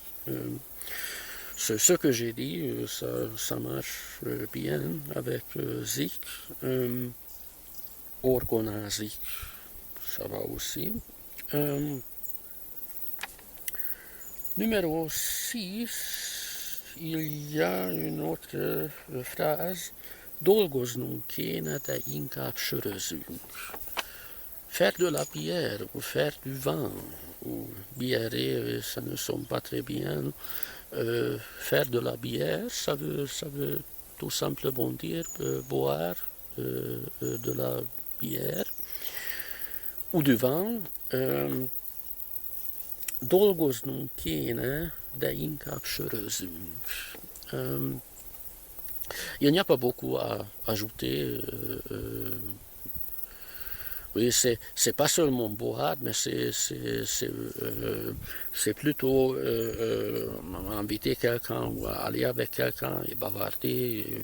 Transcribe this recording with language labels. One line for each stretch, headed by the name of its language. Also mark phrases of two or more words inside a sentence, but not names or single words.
French: Ce que j'ai dit, ça marche bien avec Zik. Orgonázik, ça va aussi. Numéro 6, il y a une autre phrase.
Hungarian: Dolgoznunk kéne, de inkább sörözünk.
French: Faire de la bière ou faire du vin ou biérer, ça ne sonne pas très bien. Faire de la bière, ça veut tout simplement dire boire de la bière ou du vin.
Hungarian: Dolgoznunk kéne, de inkább sörözünk.
French: Il n'y a pas beaucoup à ajouter. Oui, c'est pas seulement boire, mais c'est plutôt inviter quelqu'un ou aller avec quelqu'un et bavarder.